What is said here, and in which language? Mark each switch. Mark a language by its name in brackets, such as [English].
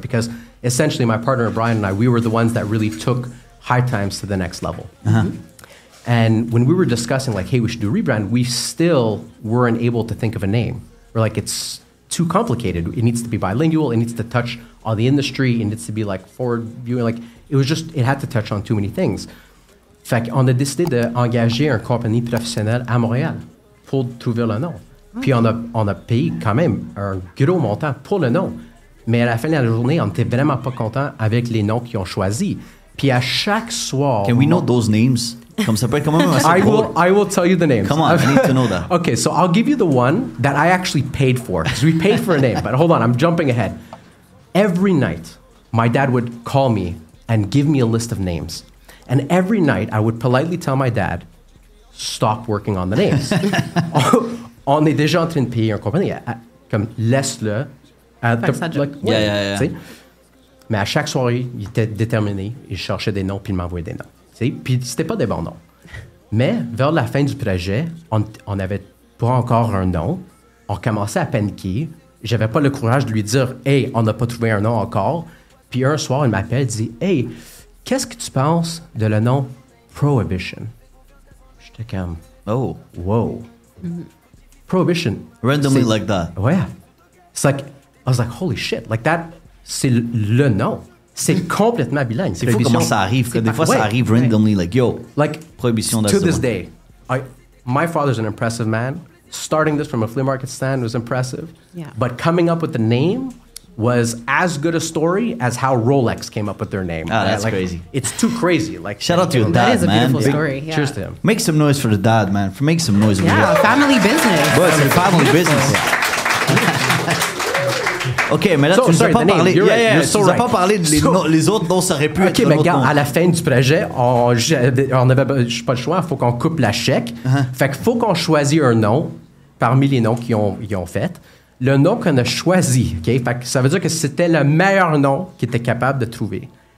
[English] Because essentially my partner Brian and I, we were the ones that really took High Times to the next level. And when we were discussing like, hey, we should do a rebrand, we still weren't able to think of a name. We're like, it's too complicated. It needs to be bilingual. It needs to touch all the industry. It needs to be like forward viewing. Like it had to touch on too many things. [French] Fait qu'on a décidé d'engager une compagnie professionnelle à Montréal pour trouver le nom. Puis on a payé quand même un gros montant pour le nom. Mais à la fin de la journée, on n'était vraiment pas content avec les noms qu'ils ont choisis. Puis à chaque soir... [English] Can we know those names? [French] Comme ça peut être quand même assez drôle. [English] I will tell you the names. Come on, I need to know that. Okay, so I'll give you the one that I actually paid for. Because we paid for a name. But hold on, I'm jumping ahead. Every night, my dad would call me and give me a list of names. And every night, I would politely tell my dad, stop working on the names. [French] On est déjà en train de payer une compagnie. Comme, laisse-le. [English] Yeah. [French] Mais à chaque soirée, il était déterminé. Il cherchait des noms, puis il m'envoyait des noms. T'sais? Puis c'était pas des bons noms. Mais vers la fin du projet, on n'avait pas encore un nom. On commençait à paniquer. J'avais pas le courage de lui dire « Hey, on n'a pas trouvé un nom encore. » Puis un soir, il m'appelle et dit « Hey, qu'est-ce que tu penses de le nom Prohibition? » J'étais comme « Oh, wow. Prohibition. » [English] Randomly like that. [French] Ouais. [English] It's like, I was like, holy shit. Like that, [French] c'est le nom. C'est complètement bilingue. C'est fou comment ça arrive. Des fois, ça arrive [English] randomly, like, yo, [French] Prohibition. [English] To this day, my father's an impressive man. Starting this from a flea market stand was impressive. Yeah. But coming up with the name was as good a story as how Rolex came up with their name. Ah, that's crazy. It's too crazy. Like, shout out to your dad, that is a man. beautiful story. Yeah. Cheers to him. Make some noise for the dad, man. Make some noise. Yeah, family business. Well, it's a family business. [French] OK, mais là, tu nous as pas parlé. Tu nous as pas parlé de les autres dont ça aurait pu être. OK, mais regarde, à la fin du projet, on avait pas le choix, il faut qu'on coupe la chèque. Fait qu'il faut qu'on choisisse un nom parmi les noms qu'ils ont fait. Le nom qu'on a choisi, OK? Fait que ça veut dire que c'était le meilleur nom qu'ils étaient capables de trouver.